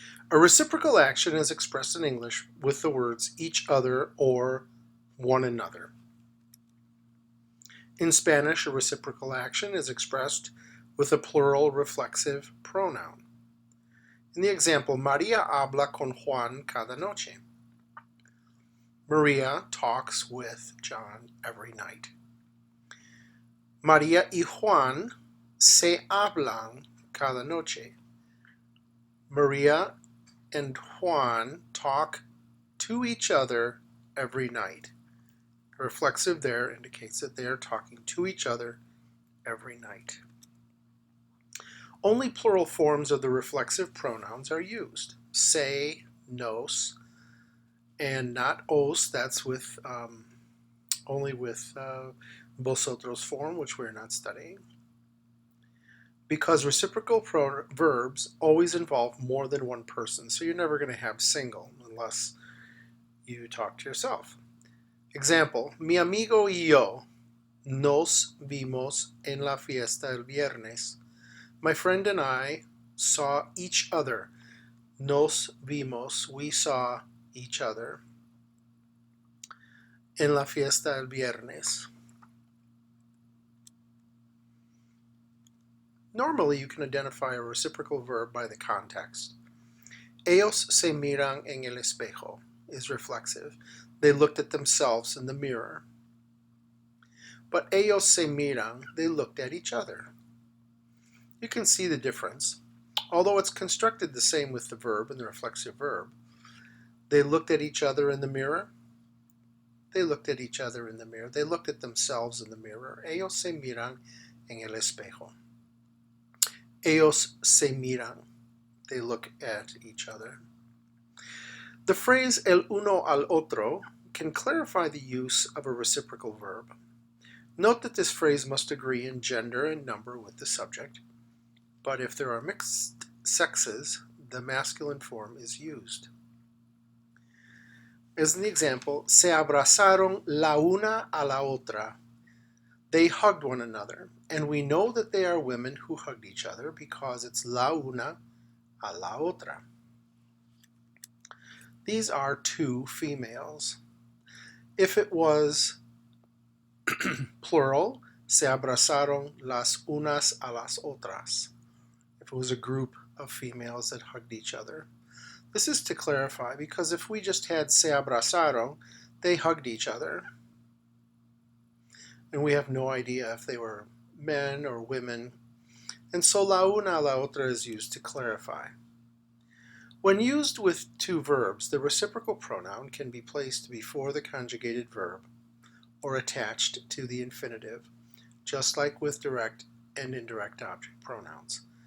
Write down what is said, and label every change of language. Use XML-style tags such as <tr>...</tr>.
<en>A reciprocal action is expressed in English with the words each other or one another. In Spanish, a reciprocal action is expressed with a plural reflexive pronoun. In the example,</en> <es>María habla con Juan cada noche.</es> <en>Maria talks with John every night.</en> <es>María y Juan se hablan cada noche.</es> <en>Maria and Juan talk to each other every night. The reflexive there indicates that they are talking to each other every night. Only plural forms of the reflexive pronouns are used. Se, nos, and not os, that's with only with vosotros form, which we're not studying. Because reciprocal verbs always involve more than one person, so you're never going to have single unless you talk to yourself.</en> <es>Example, mi amigo y yo nos vimos en la fiesta el viernes.</es> <en>My friend and I saw each other.</en> <es>Nos vimos,</es> <en>we saw each other.</en> <es>En la fiesta el viernes.</es> <en>Normally, you can identify a reciprocal verb by the context.</en> <es>Ellos se miran en el espejo</es> <en>is reflexive. They looked at themselves in the mirror. But</en> <es>ellos se miran,</es> <en>they looked at each other. You can see the difference. Although it's constructed the same with the verb and the reflexive verb. They looked at each other in the mirror. They looked at each other in the mirror. They looked at themselves in the mirror.</en> <es>Ellos se miran en el espejo. Ellos se miran.</es> <en>They look at each other. The phrase</en> <es>el uno al otro</es> <en>can clarify the use of a reciprocal verb. Note that this phrase must agree in gender and number with the subject, but if there are mixed sexes, the masculine form is used. As in the example,</en> <es>se abrazaron la una a la otra.</es> <en>They hugged one another, and we know that they are women who hugged each other because it's</en> <es>la una a la otra.</es> <en>These are two females. If it was plural,</en> <es>se abrazaron las unas a las otras.</es> <en>If it was a group of females that hugged each other. This is to clarify because if we just had</en> <es>se abrazaron,</es> <en>they hugged each other. And we have no idea if they were men or women. And so</en> <es>la una a la otra</es> <en>is used to clarify. When used with two verbs, the reciprocal pronoun can be placed before the conjugated verb or attached to the infinitive, just like with direct and indirect object pronouns.</en>